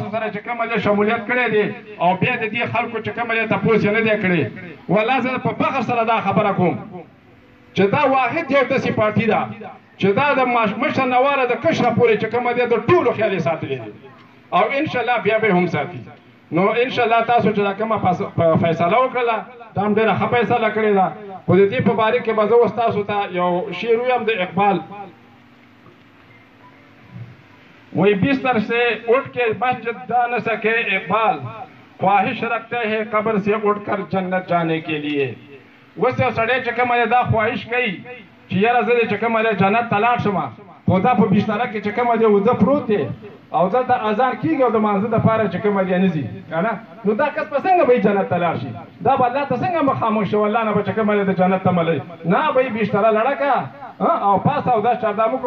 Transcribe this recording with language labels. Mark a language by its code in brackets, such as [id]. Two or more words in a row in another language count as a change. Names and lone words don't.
[ps] سره چې کومه دی شمولیت کړی دی او بیا د دې خلکو چې کومه دی تپوس یې نه دی کړی والله زه په فخر سره دا خبره کوم چې دا واحد یو داسې پارټي ده چې دا د مشر نه واره د کشره پورې چې کومه دی د ټولو خیال یې ساتلی دی او انشاءالله بیا به هم ساتي نو انشاءالله تاسو چې دا کومه فیصله وکړله دا هم ډېره ښه فیصله کړې ده خو د دې په باره کې به زه اوس تاسو ته یو شعر ویم د اقبال [ur] وہی بستر سے اٹھ کے مسجد جا نہ سکے اقبال خواہش رکھتے ہیں قبر سے اٹھ کر جنت جانے کے لیے [ps] وسه سړی چې کومه دا خواهش کوي چې یاره زه چې کومه جنت ته لاړ شم خو دا په بستره کې چې کومه دی وزه پروت دی او دلته اذان کېږي او د مانځه دپاره چې کومه دی نه ځي که نه نو دا کس به څنګه به یې جنت ته لاړ شي دا به الله ته څنګه مخامخ شي والله نه به چې کومه دی د جنت ته ملی نه به یې بستره لړه کړه او پاس او دا چاردام وکړو